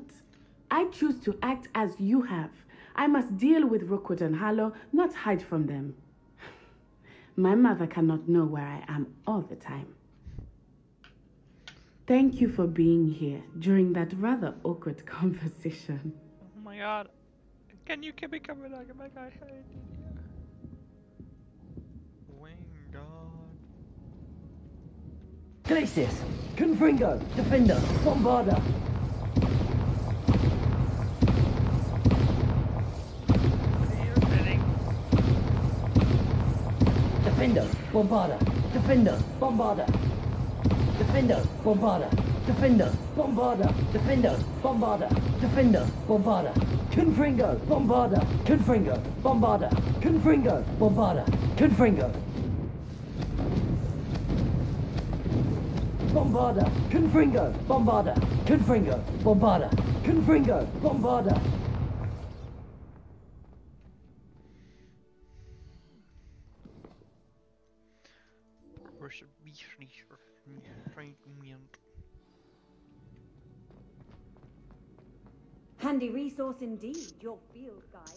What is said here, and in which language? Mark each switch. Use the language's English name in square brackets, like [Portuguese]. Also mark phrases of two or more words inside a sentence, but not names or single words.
[English] I choose to act as you have. I must deal with Rookwood and Harlow, not hide from them. My mother cannot know where I am all the time. Thank you for being here during that rather awkward conversation. Oh my god. Can you keep it coming like my guy? Glacius! Confringo! Defender! Bombarder! Defender! Bombarder! Defender! Bombarder! Defender! Bombarder! Defender! Bombarder! Defender! Bombarder! Defender! Bombarder! Confringo! Bombarder! Confringo! Bombarder! Confringo! Bombarder! Confringo! Bombarder! Confringo! Bombarder! Confringo! Bombarder! Confringo! Bombarder! Handy resource indeed, your field guide.